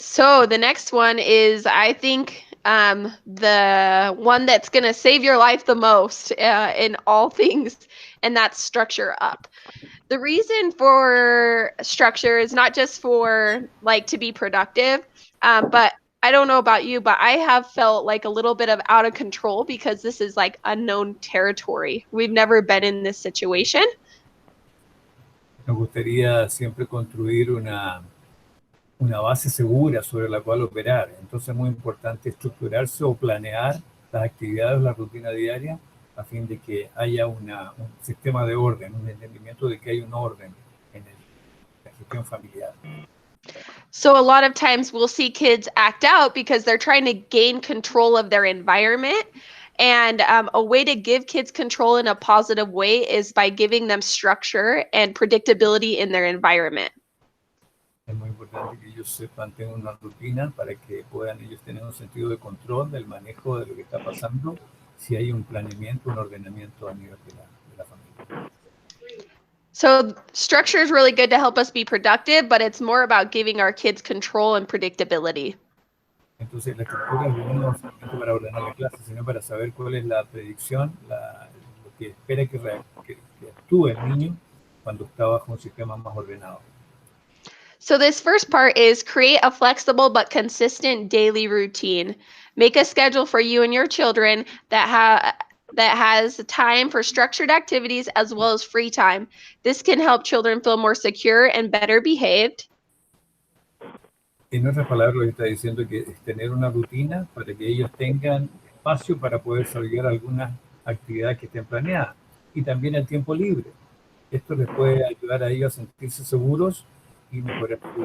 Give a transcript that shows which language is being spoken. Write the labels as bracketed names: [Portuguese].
[English] So the next one is, I think, the one that's going to save your life the most in all things, and that's structure up. The reason for structure is not just for like to be productive, but I don't know about you, but I have felt like a little bit of out of control because this is like unknown territory. We've never been in this situation. [Spanish] Nos gustaría siempre construir una base segura sobre la cual operar. Entonces es muy importante estructurarse o planear las actividades, la rutina diaria, a fin de que haya un sistema de orden, un entendimiento de que hay un orden en la gestión familiar. [English] So a lot of times we'll see kids act out because they're trying to gain control of their environment. And a way to give kids control in a positive way is by giving them structure and predictability in their environment. [Spanish] Es muy importante que ellos sepan, tengan una rutina para que puedan ellos tener un sentido de control del manejo de lo que está pasando, si hay un planeamiento, un ordenamiento a nivel de la familia. [English] So structure is really good to help us be productive, but it's more about giving our kids control and predictability. [Spanish] Entonces la estructura es no solamente para ordenar la clase, sino para saber cuál es la predicción, lo que espera que actúe el niño cuando está bajo un sistema más ordenado. [English] So this first part is create a flexible but consistent daily routine. Make a schedule for you and your children that has time for structured activities as well as free time. This can help children feel more secure and better behaved. [Spanish] En otras palabras, lo que está diciendo que es tener una rutina para que ellos tengan espacio para poder desarrollar algunas actividades que estén planeadas y también el tiempo libre. Esto les puede ayudar a ellos a sentirse seguros y mejorar